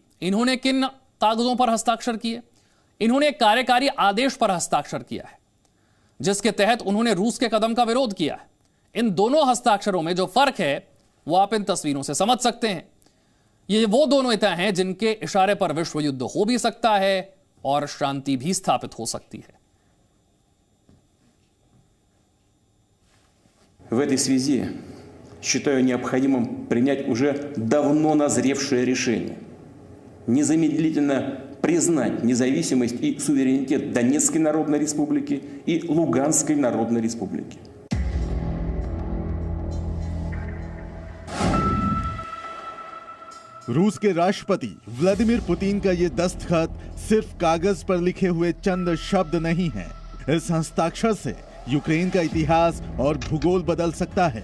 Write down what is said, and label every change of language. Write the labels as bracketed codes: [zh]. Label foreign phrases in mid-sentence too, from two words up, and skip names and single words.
[hi] इन्होंने किन कागजों पर हस्ताक्षर किए? इन्होंने एक कार्यकारी आदेश पर हस्ताक्षर किया है जिसके तहत उन्होंने रूस के कदम का विरोध किया है। इन दोनों हस्ताक्षरों में जो फर्क है वो आप इन तस्वीरों से समझ सकते हैं। ये वो दोनों नेता हैं जिनके इशारे पर विश्व युद्ध हो भी सकता है और शांति भी स्थापित हो सकती है। [ru] В этой связи считаю необходимым принять уже давно назревшее решение незамедлительно признать независимость и суверенитет Донецкой Народной Республики и Луганской Народной Республики. [hi] रूस के राष्ट्रपति व्लादिमीर पुतिन का ये दस्तखत सिर्फ कागज पर लिखे हुए चंद शब्द नहीं है। इस हस्ताक्षर से यूक्रेन का इतिहास और भूगोल बदल सकता है।